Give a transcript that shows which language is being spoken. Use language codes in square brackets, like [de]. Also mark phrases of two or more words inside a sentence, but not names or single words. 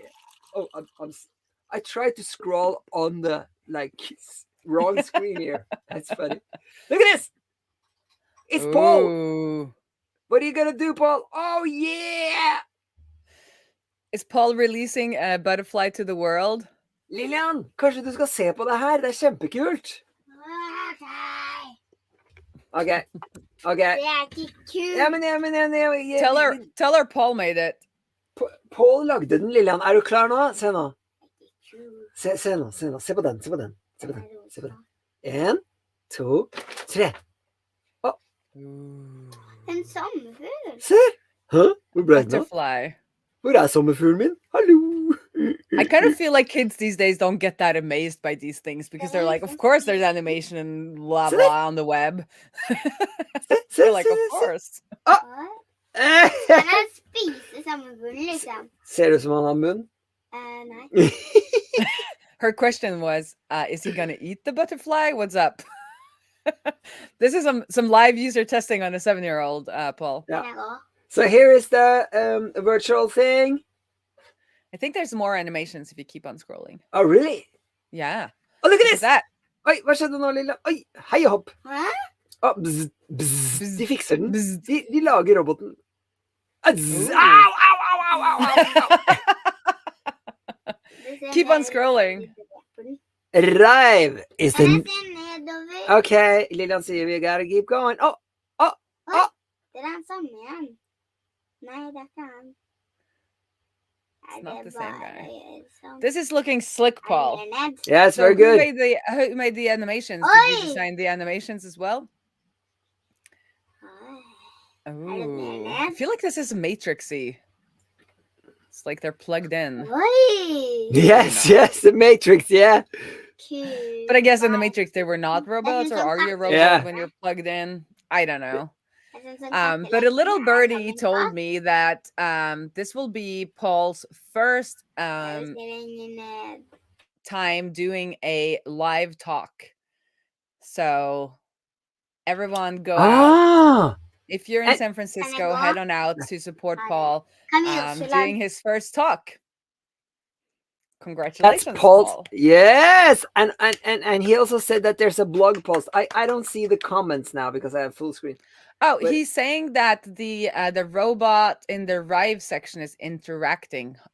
[en] Oh, I tried to scroll on the wrong screen here. That's funny. Look at this. It's Paul. Ooh. What are you going to do, Paul? Oh, yeah. Is Paul releasing a butterfly to the world? [no] Lilian, kanskje du skal se på det her? Det kjempekult. Okay. Det er ikke kult. [en] Tell her Paul made it. [no] Paul lagde den, Lilian. Er du klar nå? Se nå. Se nå. Se på den. Se på den. 1, 2, 3. En sommerfugl. Se! Hæ? Hvor ble den av? [en] Butterfly. [no] Hvor er sommerfuglen min? Hallo! [en] I kind of feel like kids these days don't get that amazed by these things because they're like, of course there's animation and blah blah on the web. They're like, of course. [no] Kan jeg spise sommerfuglen, liksom? Ser ut som han har munn? Nei. [en] Her question was, is he gonna eat the butterfly? What's up? This is some live user testing on a 7-year-old, Paul. Yeah. So here is the virtual thing. I think there's more animations if you keep on scrolling. Oh, really? Yeah. Oh, look at this! That. [no] Oi, hva skjedde nå, Lilla? Oi, hei og hopp. Hæ? Oh, bzz, bzz. Bzz. De fikser den. Bzz. De lager roboten. Bzz. Au! [en] Keep on scrolling. Rive is [no] Kan jeg [en] the... [no] se nedover? [en] Okay, Lilian sier we gotta keep going. Oh! [no] Det er den samme igjen. Nei, det er ikke han. [en] It's not the same guy. [no] Sånn. [en] This is looking slick, Paul. Yeah, it's So very good. who made the animations? Did Oi! you design the animations as well? Oi. Ooh. I feel like this is Matrixy. It's like they're plugged in. Oi! Yes, the Matrix, yeah. [no] Kult. [en] But I guess in the Matrix they were not robots, or are you a robot Yeah. when you're plugged in? I don't know. [no] Jeg synes han [en] But a little [no] katter [en] birdie [no] sammen, [en] told me that this will be Paul's first [no] Jeg vil se lenger ned. [en] time doing a live talk. So everyone go out. Ah! If you're in And- San Francisco, go? head on out to support Paul [no] Kan vi også [en] doing [no] lage [en] his first talk. Congratulations, That's Paul's. Paul. Yes, and he also said that there's a blog post. I don't see the comments now because I have full screen. Oh, But- he's saying that the robot in the Rive section is interactive.